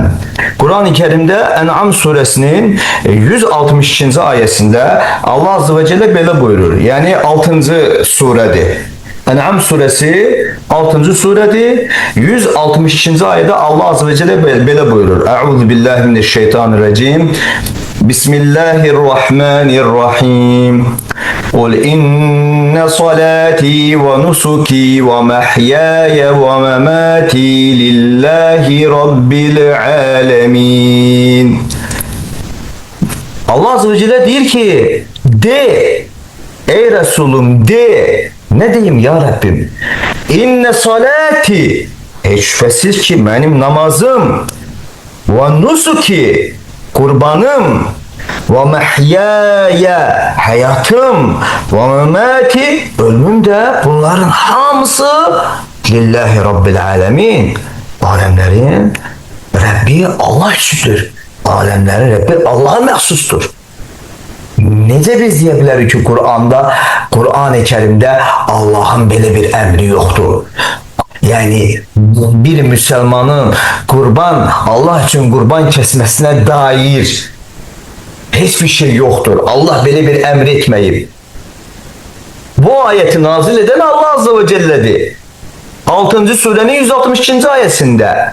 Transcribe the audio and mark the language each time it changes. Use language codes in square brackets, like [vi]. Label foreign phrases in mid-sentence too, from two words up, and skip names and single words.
[az] Quran-ı Kərimdə Ən'am surəsinin 162-ci ayəsində Allah [ar] عز وجل [az] belə buyurur. Yəni 6-cı surədir. Ən'am surəsi 6-cı surədir. 162-ci ayədə Allah [ar] عز وجل [az] belə buyurur. [ar] أعوذ بالله من الشيطان الرجيم. بسم الله الرحمن الرحيم. قل إن صلاتي ونسكي ومحياي ومماتي لله رب العالمين. [tr] Allah [ar] عز وجل [tr] deyir ki, de ey Resulüm de. Ne diyeyim ya Rabbim? [ar] إن صلاتي, [tr] şüphesiz ki benim namazım, ve nusuki, kurbanım, ve mehyaya, hayatım, ve memati, ölümüm de, [az] bunların hamısı [ar] لله رب العالمين. [az] Alemlerin Rabbi Allah üçündür. Alemlerin Rabbi Allah'a məxsusdur. Necə biz deyə bilərik ki, Qur'an-ı Kərimdə Allah'ın belə bir əmri yoxdur. [tr] Yani bir Müslümanın Allah için qurban kəsməsinə dair hiçbir şey yoktur. [az] Allah belə bir əmr etməyib. [tr] Bu ayeti nazil eden Allah Azze ve Celle'dir. 6. surenin 162. ayesinde.